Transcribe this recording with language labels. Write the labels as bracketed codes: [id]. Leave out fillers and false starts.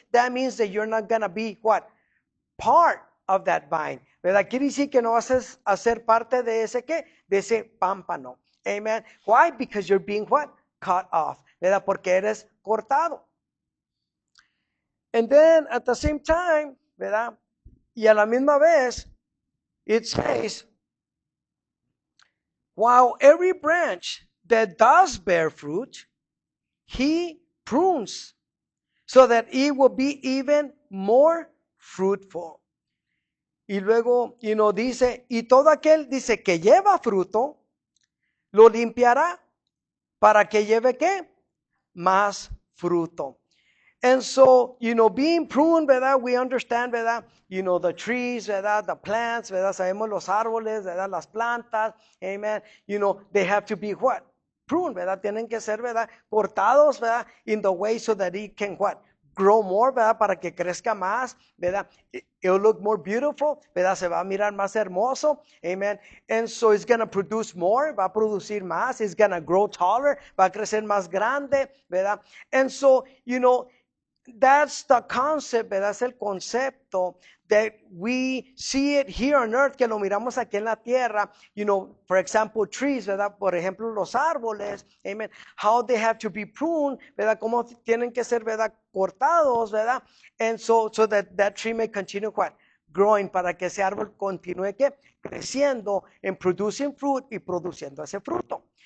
[en] That means that you're not gonna be what? Part of that vine, [es] ¿verdad? Quiere decir que no vas a ser parte de ese ¿qué? De ese pámpano. Amen. [en] Why? Because you're being what? cut off, ¿verdad? [es] Porque eres cortado. [en] And then at the same time, ¿verdad? [es] Y a la misma vez, [en] it says, while every branch that does bear fruit, he prunes so that it will be even more fruitful. [es] Y luego, dice, y todo aquel, dice, que lleva fruto, lo limpiará para que lleve, ¿qué? Más fruto. [en] And so, being pruned, ¿verdad? We understand, ¿verdad? The trees, [es] ¿verdad? [en] The plants, [es] ¿verdad? Sabemos los árboles, ¿verdad? Las plantas, amen. [en] They have to be what? Pruned, [es] ¿verdad? Tienen que ser, ¿verdad? Cortados, ¿verdad? [en] In the way so that it can what? Grow more, ¿verdad? [es] Para que crezca más, ¿verdad? [en] It'll look more beautiful, [es] ¿verdad? Se va a mirar más hermoso, amen. [en] And so it's going to produce more, [es] va a producir más. [en] It's going to grow taller, [es] va a crecer más grande, [en] ¿verdad? And so, that's the concept, ¿verdad? [es] Es el concepto [en] that we see it here on earth, [es] que lo miramos aquí en la tierra. [en] For example, trees, [es] ¿verdad? Por ejemplo, los árboles, amen. [en] How they have to be pruned, ¿verdad? [es] Cómo tienen que ser, [en] ¿verdad? [es] Cortados, ¿verdad? [en] And so that tree may continue what? Growing, [es] para que ese árbol continúe, ¿qué? Creciendo [en] and producing fruit [es] y produciendo ese fruto.